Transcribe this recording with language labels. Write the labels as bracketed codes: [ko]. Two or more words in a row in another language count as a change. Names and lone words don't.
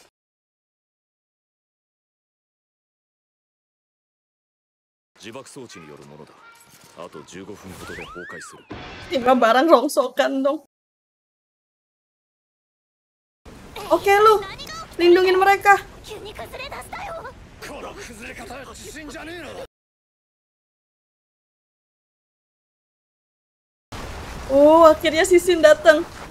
[ja] 自爆装置によるものだ。あと15分ほどで崩壊する。 [id] Tiba barang rongsokan dong. Oke lu, lindungin mereka. Oh, akhirnya Sisin datang.